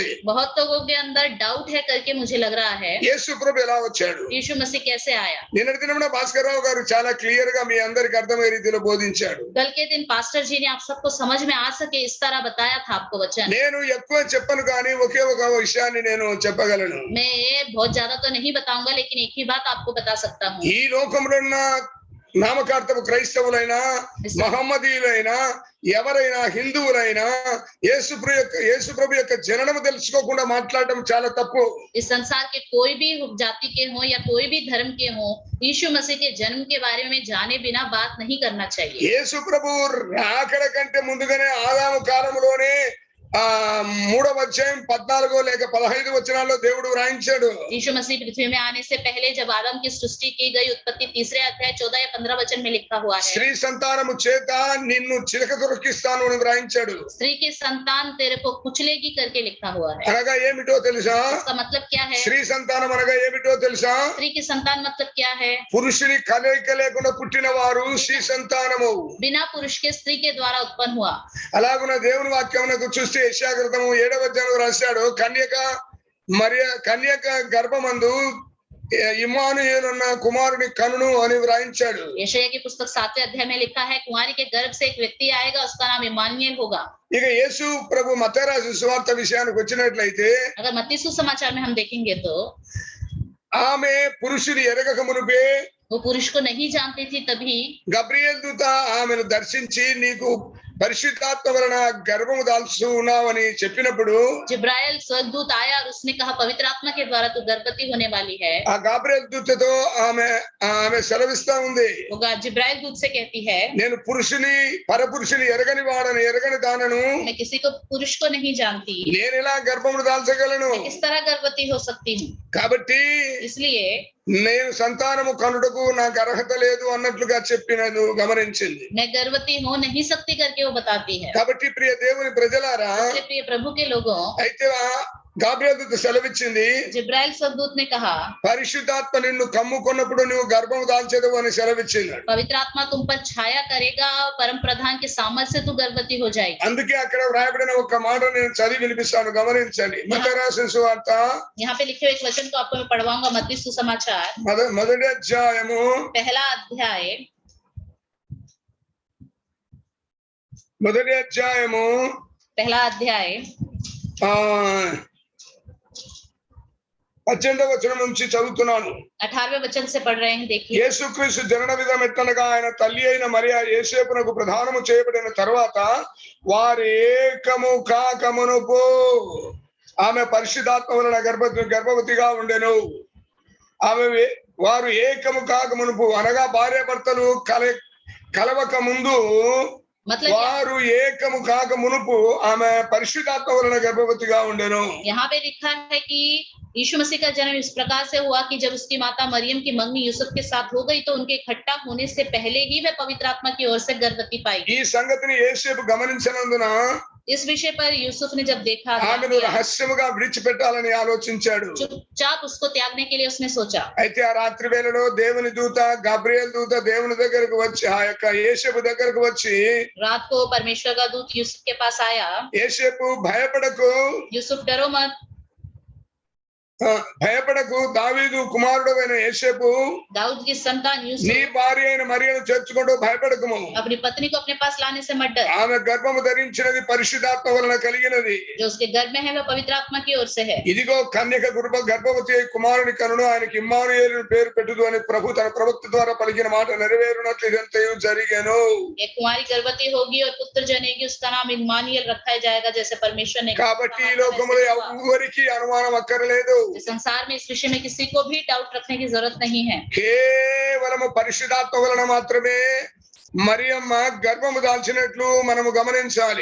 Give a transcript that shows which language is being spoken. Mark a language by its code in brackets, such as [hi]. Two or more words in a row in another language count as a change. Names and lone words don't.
[hi] बहुत लोगों के अंदर डाउट है करके मुझे लग रहा है [te] యేసు ప్రభు ఎలా వచ్చాడు? [hi] यीशु मसीह कैसे आया? [te] నిన్నటి దినమున భాస్కర్ రావు గారు చాలా క్లియర్ గా మీ అందరికి అర్థమయ్యే రీతిలో బోధించాడు. [hi] कल के दिन पास्टर जी ने आप सबको समझ में आ सके इस तरह बताया था आपको वचन। [te] నేను ఎక్కువ చెప్పను కానీ ఒకే ఒక విషయాన్ని నేను చెప్పగలను. [hi] मैं बहुत ज्यादा तो नहीं बताऊंगा लेकिन एक ही बात आपको बता सकता हूँ। [te] ఈ లోకంలో ఉన్న నామకార్థపు క్రైస్తవులైనా మహమ్మదీయులైనా ఎవరైనా హిందువులైనా యేసు ప్రభు యొక్క జననము తెలుసుకోకుండా మాట్లాడడం చాలా తప్పు. [hi] इस संसार के कोई भी जाति के हो या कोई भी धर्म के हो यीशु मसीह के जन्म के बारे में जाने बिना बात नहीं करना चाहिए। [te] యేసు ప్రభు రాకడ కంటే ముందుగానే ఆదాము కాలంలోనే 3వ అధ్యాయం 14 లేక 15 వచనాల్లో దేవుడు వ్రాయించాడు. [hi] यीशु मसीह पृथ्वी में आने से पहले जब आदम की सृष्टि की गई उत्पत्ति 3 अध्याय 14 या 15 वचन में लिखा हुआ है [te] స్త్రీ సంతానము చేత నిన్ను చిలక దొరికిస్తాను అని వ్రాయించాడు. [hi] स्त्री की संतान तेरे को कुचलेगी करके लिखा हुआ है। [te] అనగా ఏమిటో తెలుసా? [hi] इसका मतलब क्या है? [te] స్త్రీ సంతానం అనగా ఏమిటో తెలుసా? [hi] स्त्री की संतान मतलब क्या है? [te] పురుషుని కలయిక లేకుండా పుట్టిన వారు స్త్రీ సంతానము. [hi] बिना पुरुष के स्त्री के द्वारा उत्पन्न हुआ। [te] అలాగున దేవుని వాక్యమునకు చూస్తే యెషయా గ్రంథము 7వ అధ్యాయంలో రాశాడు, కన్యక గర్భమందు ఇమ్మానుయేలు అన్న కుమారుని కనును అని వ్రాయించాడు. [hi] यशायाह की पुस्तक 7वें अध्याय में लिखा है कुंवारी के गर्भ से एक व्यक्ति आएगा उसका नाम इम्मानुएल होगा। [te] ఇక యేసు ప్రభు మత్తయి రాసిన సువార్త విషయానికి వచ్చినట్లయితే [hi] अगर मत्ती सुसमाचार में हम देखेंगे तो [te] ఆమె పురుషుని ఎరగక మునుపే [hi] वो पुरुष को नहीं जानती थी तभी [te] గబ్రియేల్ దూత ఆమెను దర్శించి నీకు పరిశుద్ధాత్మ వలన గర్భము దాల్చున్నావని చెప్పినప్పుడు [hi] जिब्राइल स्वर्गदूत आया और उसने कहा पवित्र आत्मा के द्वारा तू गर्भवती होने वाली है। [te] ఆ గాబ్రియేల్ దూతతో ఆమె సెలవిస్తా ఉంది, [hi] जिब्राइल दूत से कहती है [te] నేను పురుషుని పరపురుషుని ఎరగని దానను [hi] मैं किसी को पुरुष को नहीं जानती, [te] నేను ఎలా గర్భమును దాల్చగలను? [hi] मैं किस तरह गर्भवती हो सकती हूँ? [te] కాబట్టి [hi] इसलिए [te] నేను సంతానము కనుటకు నాకు అర్హత లేదు అన్నట్లుగా చెప్పినను గమనించింది. [hi] मैं गर्भवती हो नहीं सकती करके वो बताती है। [te] కాబట్టి ప్రియ దేవుని ప్రజలారా, [hi] प्रिय प्रभु के लोगों, [te] అయితే గాబ్రియేల్ దూత సెలవిచ్చింది, [hi] जिब्राइल स्वर्गदूत ने कहा [te] పరిశుద్ధాత్మ నిన్ను కమ్ముకున్నప్పుడు నువ్వు గర్భము దాల్చెదవు అని సెలవిచ్చింది. [hi] पवित्र आत्मा तुम पर छाया करेगा, परम प्रधान के सामर्थ्य से तू गर्भवती हो जाएगी। [te] అందుకే అక్కడ వ్రాయబడిన ఒక మాట నేను చదివి వినిపిస్తాను, గమనించండి. మత్తయి రాసిన సువార్త [hi] यहाँ पे लिखे हुए एक वचन को आपको मैं पढ़वाऊंगा। मत्ती सुसमाचार [te] మొదటి అధ్యాయము [hi] पहला अध्याय [te] 18వ వచనం నుంచి చదువుతున్నాను. [hi] 18वें वचन से पढ़ रहे हैं। देखिए [te] యేసుక్రీస్తు జనన విధం ఎట్లనగా ఆయన తల్లి అయిన మరియా యోసేపునకు ప్రధానము చేయబడిన తర్వాత వారు ఏకము కాకమునుపు ఆమె పరిశుద్ధాత్మ వలన గర్భవతిగా ఉండెను. వారు ఏకము కాకమునుపు అనగా భార్య భర్తలు కలవక ముందు వారు ఏకము కాక మునుపు ఆమె పరిశుద్ధాత్మ వలన గర్భవతిగా ఉండెను। [hi] यहाँ पे लिखा है कि यीशु मसीह का जन्म इस प्रकार से हुआ कि जब उसकी माता मरियम की मंगनी यूसुफ के साथ हो गई तो उनके इकट्ठा होने से पहले ही वह पवित्र आत्मा की ओर से गर्भवती पाई। [te] ఈ సంగతిని యోసేపు గమనించినందున [hi] इस विषय पर यूसुफ ने जब देखा [te] ఆమెను రహస్యముగా విడిచిపెట్టాలని ఆలోచించాడు। [hi] चुपचाप उसको त्यागने के लिए उसने सोचा। [te] అయితే ఆ రాత్రి వేళలో దేవుని దూత గబ్రియేల్ దూత దేవుని దగ్గరకు వచ్చి ఆ యొక్క యోసేపు దగ్గరకు వచ్చి [hi] रात को परमेश्वर का दूत यूसुफ के पास आया। [te] యోసేపు భయపడకు, [hi] यूसुफ डरो मत, [te] భయపడకు, దావీదు కుమారుడైన యోసేపు [hi] दाऊद की संतान [te] నీ [hi] यूसुफ [te] భార్య అయిన మరియను చేర్చుకుంటూ భయపడకుము, [hi] अपनी पत्नी को अपने पास लाने से मत डर। [te] ఆమె గర్భము ధరించినది పరిశుద్ధాత్మ వలన కలిగినది। [hi] जो उसके गर्भ में है वह पवित्र आत्मा की ओर से है। [te] ఇదిగో కన్యక గర్భవతి అయి కుమారుని కనును, ఆయనకి ఇమ్మానుయేలు పేరు పెట్టుదు అని ప్రభు తన ప్రవక్త ద్వారా పలికిన మాట నెరవేరునట్లు ఇదంతయు జరిగెను। [hi] एक कुमारी गर्भवती होगी और पुत्र जनेगी, उसका नाम इम्मानुएल रखा जाएगा जैसे परमेश्वर ने। [te] కాబట్టి ఈ లోకములో ఎవరికి అనుమానం అక్కర్లేదు। [hi] संसार में इस विषय में किसी को भी डाउट रखने की जरूरत नहीं है। [te] కేవలము పరిశుద్ధాత్మ వలన మాత్రమే మరియమ్మ గర్భము దాల్చినట్లు మనము గమనించాలి।